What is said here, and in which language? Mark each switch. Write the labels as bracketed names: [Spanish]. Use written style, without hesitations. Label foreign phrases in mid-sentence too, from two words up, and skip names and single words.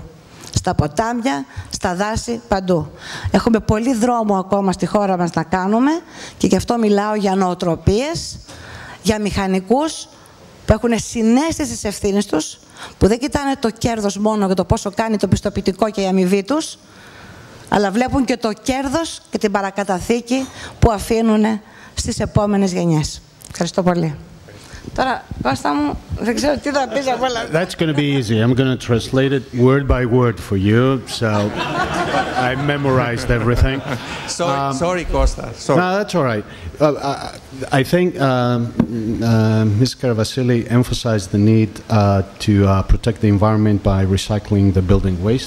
[Greek] Στα ποτάμια, στα δάση, παντού. Έχουμε πολύ δρόμο ακόμα στη χώρα μας να κάνουμε και γι' αυτό μιλάω για νοοτροπίες, για μηχανικούς που έχουν συναίσθηση της ευθύνης τους, που δεν κοιτάνε το κέρδος μόνο για το πόσο κάνει το πιστοποιητικό και η αμοιβή τους, αλλά βλέπουν και το κέρδος και την παρακαταθήκη που αφήνουν στις επόμενες γενιές. Ευχαριστώ πολύ. Τώρα, Κώστα μου, δεν ξέρω τι θα πεις από όλα. [English] That's going to be easy. I'm going to translate it word by word for you. So I memorized everything. Sorry, Costa. Sorry. No, that's all right. I think Ms. Karavasili emphasized the need to protect the environment by recycling the building waste.